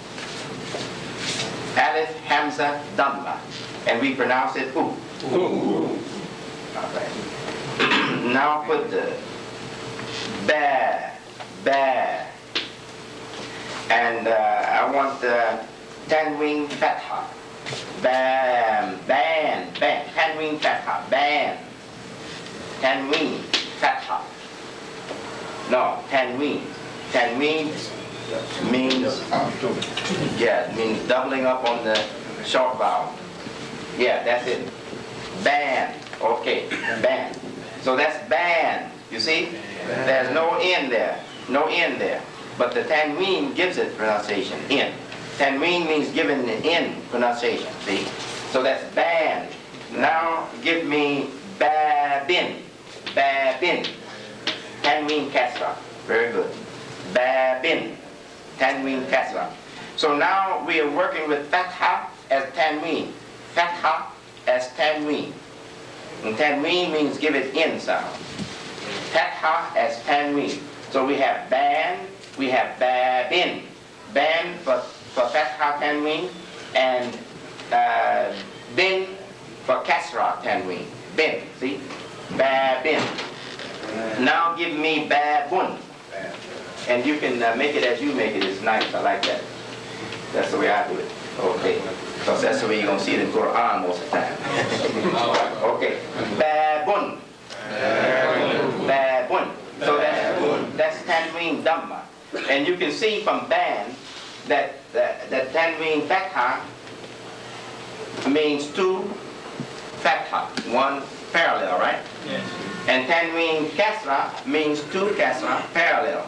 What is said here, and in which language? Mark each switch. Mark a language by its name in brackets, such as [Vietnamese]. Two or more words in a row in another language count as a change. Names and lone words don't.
[Arabic] ألف، همزة، ضمة. [English] And we pronounce it oo. Alright. Now put the ba. And I want the [Arabic] تنوين فتحة. [English] Bam, ban, ban. [Arabic] تنوين فتحة, [English] ban. [Arabic] تنوين فتحة. [English] No, Tanwin. Tanwin means, yeah, it means doubling up on the short vowel. Yeah, that's it. Ban. Okay, ban. So that's ban. You see? There's no N there. No N there. But the Tanwin gives it pronunciation. N. Tanwin means given the N pronunciation. See? So that's ban. Now give me babin. Babin. [Arabic] تنوين كسرة. [English] Very good. Babin. [Arabic] تنوين كسرة. [English] So now we are working with Fatha as Tanwin. Fatha as Tanwin. And Tanwin means give it N sound. Fatha as Tanwin. So we have ban, we have babin. Ban for [Arabic] فتحة تنوين, [English] and bin for [Arabic] كسرة تنوين. [English] Bin, see? Babin. Now give me babun. And you can make it as you make it. It's nice. I like that. That's the way I do it. Okay. Because that's the way you're going to see it in Qur'an most of the time. Okay. Babun. Babun. So that's [Arabic] تنوين ضمة. [English] And you can see from ban that [Arabic] تنوين فتحة [English] means two Fatha, one parallel, right? Yes. And [Arabic] تنوين كسرة [English] means two Kasra parallel.